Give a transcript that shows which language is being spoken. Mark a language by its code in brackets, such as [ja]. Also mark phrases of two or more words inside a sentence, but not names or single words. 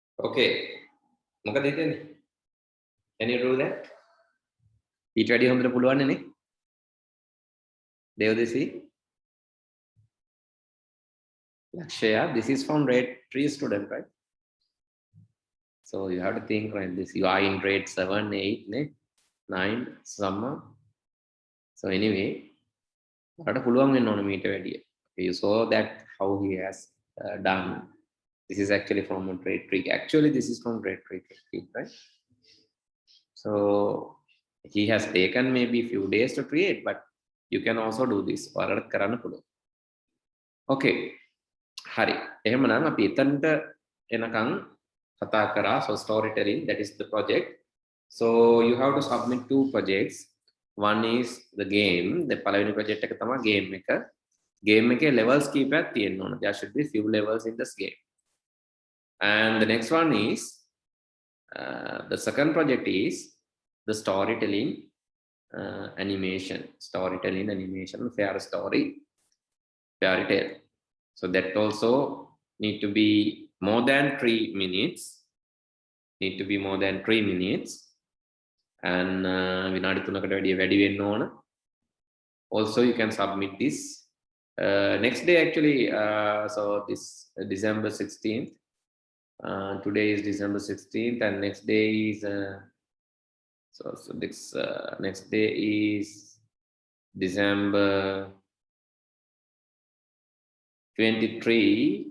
[si] Okay. මොකද හිතන්නේ? [en] Can you do that? [si] ඊට වැඩි හොඳට පුළුවන් නේ? [en] Devdesi? Lakshya, this is from grade 3 student, right? So you have to think like this. You are in grade 7, 8, 9, summer. So anyway, you saw that how he has done. This is actually from a grade 3. Actually, this is from grade 3, right? So he has taken maybe a few days to create, but you can also do this. Okay. Hari. [si] එහෙමනම් අපි එතනට එනකන් කතා කරා. [en] So storytelling, that is the project. So you have to submit 2 projects. One is the game. The [si] පළවෙනි project එක තමයි game එක. Game එකේ levels කීපයක් තියෙන්න ඕන. [en] There should be few levels in this game. And the next one is the second project is the storytelling animation. Storytelling animation, fair story, fairy tale. So that also need to be more than 3 minutes. Need to be more than 3 minutes. [si] And විනාඩි 3කට වැඩි වෙන්න ඕන. [en] Also you can submit this next day actually. So this December 16th. Today is December 16th, and next day is so this next day is December 23.